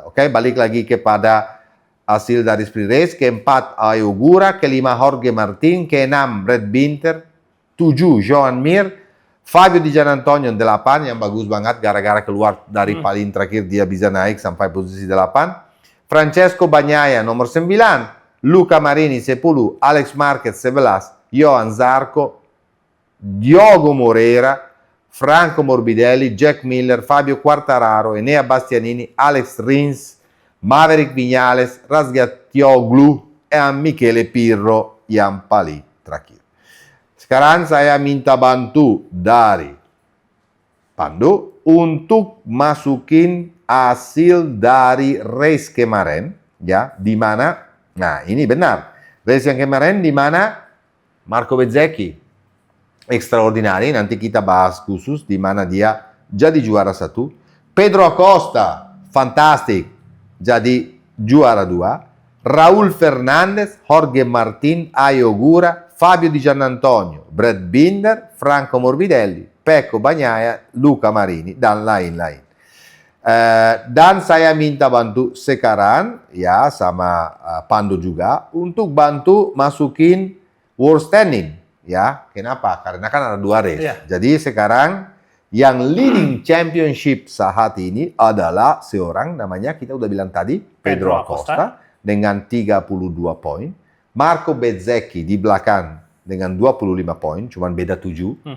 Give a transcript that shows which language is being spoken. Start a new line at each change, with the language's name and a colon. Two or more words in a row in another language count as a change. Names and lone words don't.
Indonesian: Oke, balik lagi kepada hasil dari
English: sprint race.
Indonesian: Keempat Ayogura, kelima Jorge Martin, keenam Brad Binder, 7 Joan Mir, Fabio Di Giannantonio 8 yang bagus banget gara-gara keluar dari paling terakhir dia bisa naik sampai posisi 8. Francesco Bagnaia nomor 9, Luca Marini 10, Alex Marquez 11, Johan Zarco, Diogo Moreira, Franco Morbidelli, Jack Miller, Fabio Quartararo, Enea Bastianini, Alex Rins, Maverick Viñales, Razgatlioglu, dan Michele Pirro yang paling terakhir. Sekarang saya minta bantu dari Pandu untuk masukin hasil dari race kemarin, ya, di mana, nah ini benar, race yang kemarin di mana Marco Bezzecchi extraordinari, nanti kita bahas khusus di mana dia jadi juara 1. Pedro Acosta, fantastic, jadi juara 2. Raúl Fernández, Jorge Martín, Ayogura, Fabio Di Giannantonio, Brad Binder, Franco Morbidelli, Pecco Bagnaia, Luca Marini, dan lain-lain. Dan saya minta bantu sekarang, ya, sama Pandu juga, untuk bantu masukin
English: world standing.
Indonesian: Ya, kenapa? Karena kan ada 2 race. Yeah. Jadi sekarang yang
English: leading championship
Indonesian: saat ini adalah seorang namanya, kita udah bilang tadi, Pedro Acosta dengan 32 poin. Marco Bezzecchi di belakang dengan 25 poin, cuman beda 7.